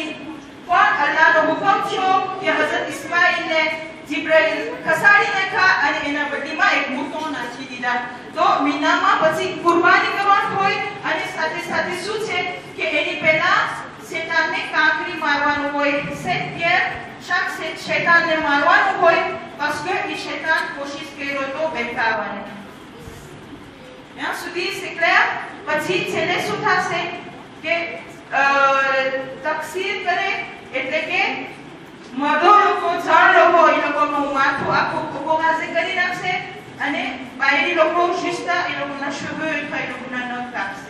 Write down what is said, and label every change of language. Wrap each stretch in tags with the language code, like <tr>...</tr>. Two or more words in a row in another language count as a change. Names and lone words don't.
<gu>પણ અલ્લાહનો હુકમ થયો કે હઝરત ઇસ્માઈલને જિબ્રાઈલ ખસાડી નાખ્યા અને એના બદલીમાં એક મૂસો નાખી દીધા. તો મીનામાં પછી કુરબાની કરવાનું હોય અને સાથે સાથે શું છે કે એની પહેલા શેતાનને કાંકરી મારવાનું હોય. શૈતાનને મારવાનું હોય</gu> <fr>parce que</fr> <gu>એ શૈતાન કોશિશ કર્યો તો બેઠાવાની. ત્યાં સુધી</gu> <fr>c'est clair.</fr> <gu>પછી છેલ્લે શું થશે કે તકસીર કરે એટલે કે મર્દો લોકો જણ લોકો એ લોકોનું માથું આખું કોકોમાઝે કરી નાખશે અને બાયરી લોકો શિસ્તા એ લોકોના શુભ એ લોકોના નખ કાપશે.</gu>